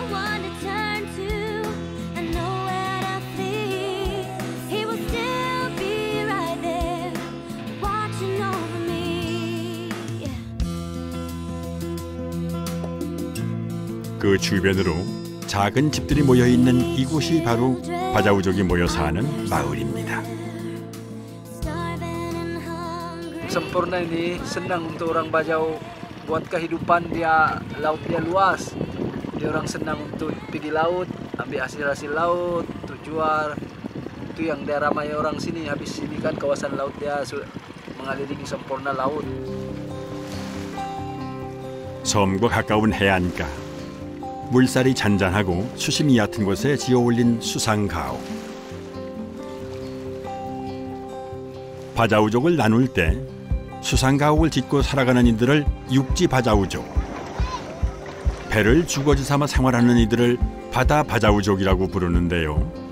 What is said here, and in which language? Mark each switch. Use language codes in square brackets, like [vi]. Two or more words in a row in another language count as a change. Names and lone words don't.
[ko] 그 주변으로 작은 집들이 모여 있는 이곳이 바로 바자우족이 모여 사는 마을입니다. [ms] Sempurna ini senang untuk orang Bajau buat kehidupan dia, laut dia luas. Dia orang senang untuk pergi laut, ambil hasil-hasil laut, untuk jual. Itu yang daerah ramai orang sini. Habis sini kan kawasan laut dia mengelilingi sempurna laut. [ko] 섬과 가까운 해안가, 물살이 잔잔하고 수심이 얕은 곳에 지어올린 수상가옥. 바자우족을 나눌 때 수상가옥을 짓고 살아가는 이들을 육지바자우족, 배를 주거지 삼아 생활하는 이들을 바다바자우족이라고 부르는데요.